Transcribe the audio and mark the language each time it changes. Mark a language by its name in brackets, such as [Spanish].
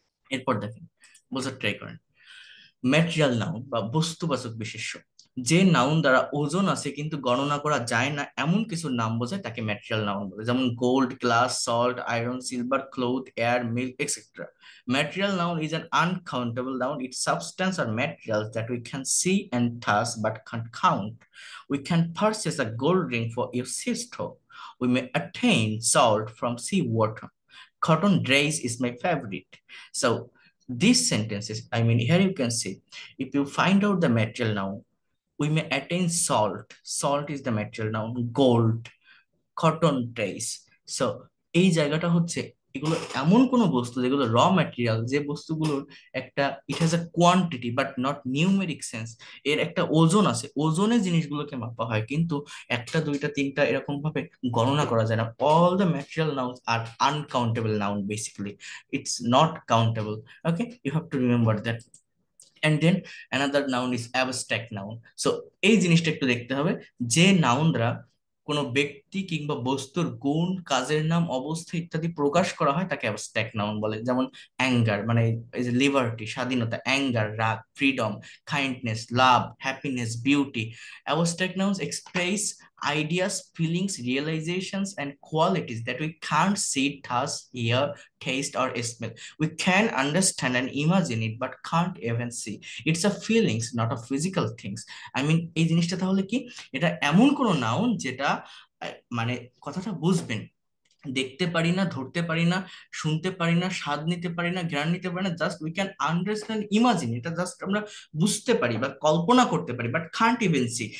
[Bangla] এরপর দেখেন, বোঝার ট্রাই করেন। ম্যাটেরিয়াল নাউন বা বস্তুবাচক বিশেষ্য, যে নাউন দ্বারা ওজন আছে কিন্তু গণনা করা যায় না এমন কিছু নাম বোঝায়, তাকে ম্যাটেরিয়াল নাউন বলে। যেমন gold, glass, salt, iron, silver, cloth, air, milk, etcetera. [English] Material noun is an uncountable noun. It's substance or materials that we can see and touch but can't count. We can purchase a gold ring for your sister. We may attain salt from seawater. Cotton drays is my favorite. So these sentences, I mean, here you can see, if you find out the material noun, we may attain salt. Salt is the material noun. [Bangla] Gold, cotton trace. So এই জায়গাটা হচ্ছে, এগুলো এমন কোন বস্তু যেগুলো র material, যে বস্তুগুলোর একটা, [English] it has a quantity but not numeric sense, [Bangla] এর একটা ওজন আছে, ওজনে জিনিসগুলোকে মাপা হয়, কিন্তু একটা, দুইটা, তিনটা এরকম ভাবে গণনা করা যায় না। [English] All the material nouns are uncountable noun, basically it's not countable. Okay, you have to remember that. And then another noun is abstract noun. [Bangla] So এই জিনিসটা একটু দেখতে হবে, যে নাউন দ্বারা কোনো ব্যক্তি কিংবা বস্তুর গুণ, কাজের নাম, অবস্থা ইত্যাদি প্রকাশ করা হয়, তাকে অ্যাবস্ট্রাক্ট নাউন বলে। যেমন অ্যাঙ্গার মানে এই যে লিবার্টি, স্বাধীনতা, অ্যাঙ্গার রাগ, freedom, kindness, love, happiness, beauty. [English] Abstract nouns express ideas, feelings, realizations, and qualities that we can't see, touch, hear, taste, or smell. We can understand and imagine it, but can't even see. It's a feelings, not a physical things. I mean, [Bangla] এই জিনিসটা তাহলে কি, এটা এমন কোন noun যেটা মানে কথাটা বুঝবেন, দেখতে পারি না, ধরতে পারি না, শুনতে পারি না, স্বাদ নিতে পারি না, জ্ঞান নিতে পারি না, [English] just we can understand, imagine, [Bangla] এটা জাস্ট আমরা বুঝতে পারি বা কল্পনা করতে পারি, [English] But can't even see.